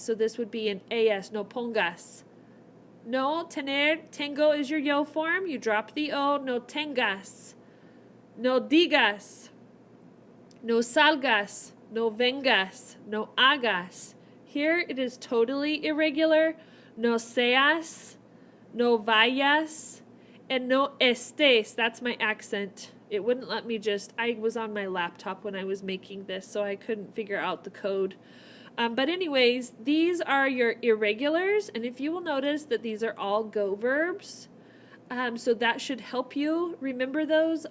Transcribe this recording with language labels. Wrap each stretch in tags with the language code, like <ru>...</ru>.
<en>So this would be an AS,</en> <es>no pongas. No tener, tengo</es> <en>is your yo form, you drop the O,</en> <es>no tengas. No digas, no salgas, no vengas, no hagas.</es> <en>Here it is totally irregular.</en> <es>No seas, no vayas, and no estés.</es> <en>That's my accent. It wouldn't let me I was on my laptop when I was making this, so I couldn't figure out the code. But anyways, these are your irregulars, and if you will notice that these are all go verbs, so that should help you remember those.</en>